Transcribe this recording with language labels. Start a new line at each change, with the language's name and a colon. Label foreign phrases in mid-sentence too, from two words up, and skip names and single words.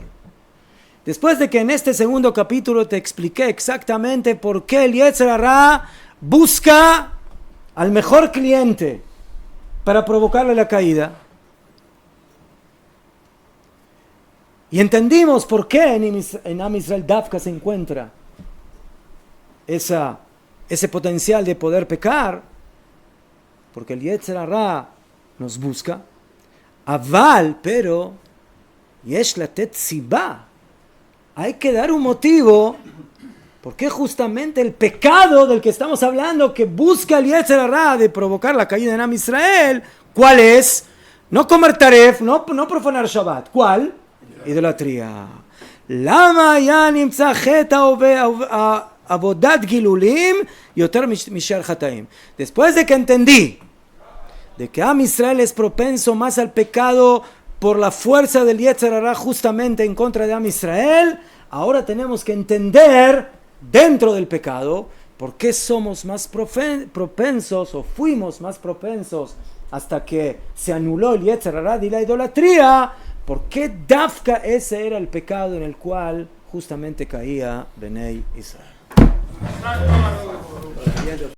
Spanish: Después de que en este segundo capítulo te expliqué exactamente por qué el Yetzer Hara busca al mejor cliente para provocarle la caída, y entendimos por qué en Am Israel Dafka se encuentra ese potencial de poder pecar, porque el Yetzer Hara nos busca. Aval, pero
Hebrew: יש לתת סיבה,
Spanish: hay que dar un motivo. Porque justamente el pecado del que estamos hablando, que busca el Yetzer Hara de provocar la caída en Am Israel, ¿cuál es? No comer taref, no profanar Shabbat. ¿Cuál? Idolatría.
Hebrew: למה יא נמצא חטא עבודת גלולים יותר משאר חטאים.
Spanish: Después de que entendí de que Am Israel es propenso más al pecado por la fuerza del Yetzer Hará justamente en contra de Am Israel, ahora tenemos que entender dentro del pecado por qué somos más propensos o fuimos más propensos hasta que se anuló el Yetzer Hará y la idolatría, por qué Dafka ese era el pecado en el cual justamente caía Benei Israel.